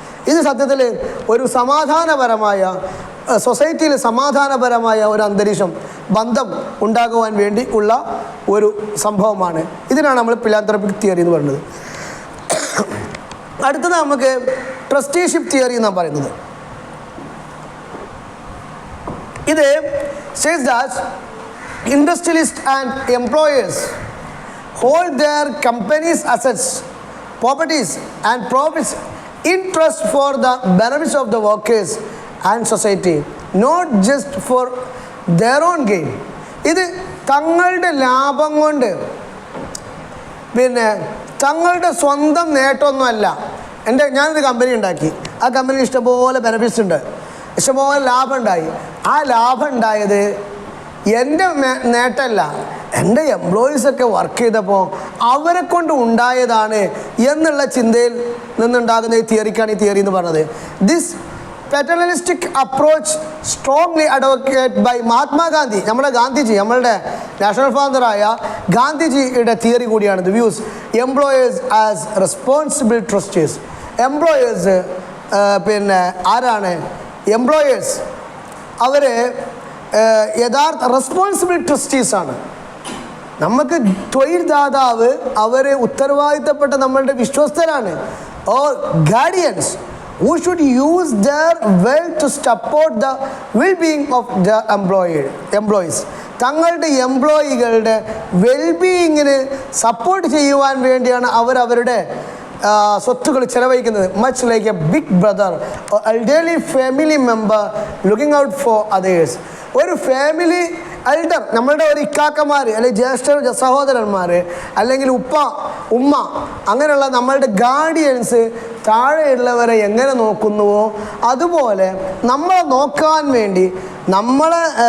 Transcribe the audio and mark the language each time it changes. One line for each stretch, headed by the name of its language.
Malayalam: ഇത് സത്യത്തിൽ ഒരു സമാധാനപരമായ സൊസൈറ്റിയിൽ സമാധാനപരമായ ഒരു അന്തരീക്ഷം, ബന്ധം ഉണ്ടാകുവാൻ വേണ്ടി ഉള്ള ഒരു സംഭവമാണ്. ഇതിനാണ് നമ്മൾ ഫിലാന്ത്രോപ്പിക് തിയറി എന്ന് പറയുന്നത്. അടുത്തത് നമുക്ക് ട്രസ്റ്റിഷിപ്പ് തിയറി എന്നാണ് പറയുന്നത്. ഇത്
English: says that industrialists and employers hold their companies' assets, properties and profits in trust for the benefits of the workers and society, not just for their own gain.
Malayalam: ഇത് തങ്ങളുടെ ലാഭം കൊണ്ട്, പിന്നെ തങ്ങളുടെ സ്വന്തം നേട്ടമൊന്നുമല്ല. ഞാനൊരു കമ്പനി ഉണ്ടാക്കി, ആ കമ്പനിക്ക് ഇഷ്ടംപോലെ ബെനിഫിറ്റ്സ് ഉണ്ട്, ഇഷ്ടംപോലെ ലാഭം ഉണ്ടായി. ആ ലാഭം ഉണ്ടായത് എൻ്റെ നേട്ടമല്ല, എൻ്റെ എംപ്ലോയീസൊക്കെ വർക്ക് ചെയ്തപ്പോൾ അവരെ കൊണ്ട് ഉണ്ടായതാണ് എന്നുള്ള ചിന്തയിൽ നിന്നുണ്ടാകുന്ന ഈ തിയറിക്കാണ് ഈ തിയറി എന്ന് പറഞ്ഞത്.
English: this പാറ്റേണലിസ്റ്റിക് approach strongly advocate by Mahatma Gandhi,
Malayalam: നമ്മളുടെ നാഷണൽ ഫാദറായ ഗാന്ധിജിയുടെ തിയറി കൂടിയാണ്.
English: The views employers as responsible trustees.
Malayalam: Employers പിന്നെ ആരാണ്? എംപ്ലോയേഴ്സ് അവർ യഥാർത്ഥ റെസ്പോൺസിബിൾ ട്രസ്റ്റീസാണ്. നമുക്ക് തൊഴിൽ ദാതാവ് അവർ ഉത്തരവാദിത്തപ്പെട്ട നമ്മളുടെ വിശ്വസ്തരാണ്,
English: Or guardians who should use their wealth to support the well-being of the employees.
Malayalam: തങ്ങളുടെ എംപ്ലോയികളുടെ വെൽബീയിങ്ങിന് സപ്പോർട്ട് ചെയ്യുവാൻ വേണ്ടിയാണ് അവരുടെ സ്വത്തുക്കൾ ചെലവഴിക്കുന്നത്.
English: Much like a big brother elderly family member looking out for others.
Malayalam: ഒരു ഫാമിലി എൽഡർ, നമ്മളുടെ ഒരു ഇക്കാക്കമാർ അല്ലെങ്കിൽ ജ്യേഷ്ഠ സഹോദരന്മാർ അല്ലെങ്കിൽ ഉമ്മ അങ്ങനെയുള്ള നമ്മളുടെ ഗാർഡിയൻസ് താഴെയുള്ളവരെ എങ്ങനെ നോക്കുന്നുവോ അതുപോലെ നമ്മളെ നോക്കാൻ വേണ്ടി, നമ്മളെ